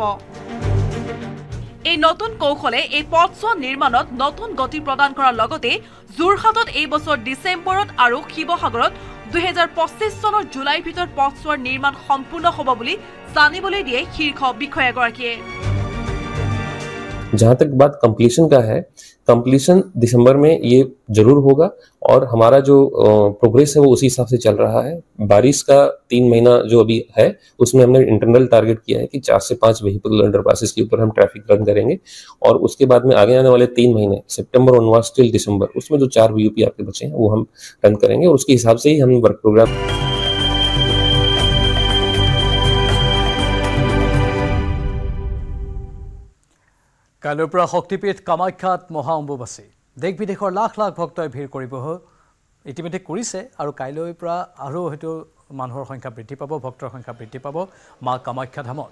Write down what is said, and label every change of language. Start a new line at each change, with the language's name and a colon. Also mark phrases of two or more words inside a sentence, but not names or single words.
Assamese: এই নতুন কৌশলে এই পথছোৱা নিৰ্মাণত নতুন গতি প্ৰদান কৰাৰ লগতে যোৰহাটত এই বছৰ ডিচেম্বৰত আৰু শিৱসাগৰত 2025 চনৰ জুলাইৰ ভিতৰত পথছোৱাৰ নিৰ্মাণ সম্পূৰ্ণ হ'ব বুলি জানিবলৈ দিয়ে শীৰ্ষ বিষয়াগৰাকীয়ে।
Hindi: जहां तक बात कंप्लीशन का है, कंप्लीशन दिसंबर में ये जरूर होगा और हमारा जो प्रोग्रेस है वो उसी हिसाब से चल रहा है। बारिश का 3 महीना जो अभी है उसमें हमने
English: internal target
Hindi: किया है कि 4 से 5
English: vehicle underpasses
Hindi: के ऊपर हम
English: traffic run
Hindi: करेंगे और उसके बाद में आगे आने वाले 3 महीने
English: September onwards till December
Hindi: उसमें जो 4 VUP आपके बचे हैं वो हम रन करेंगे और उसके हिसाब से ही हम
English: work program.
Assamese: কাইলৈৰ পৰা শক্তিপীঠ কামাখ্যাত মহা অম্বুবাচী। দেশ বিদেশৰ লাখ লাখ ভক্তই ভিৰ কৰিব ইতিমধ্যে কৰিছে আৰু কাইলৈৰ পৰা আৰু হয়তো মানুহৰ সংখ্যা বৃদ্ধি পাব, ভক্তৰ সংখ্যা বৃদ্ধি পাব মা কামাখ্যা ধামত।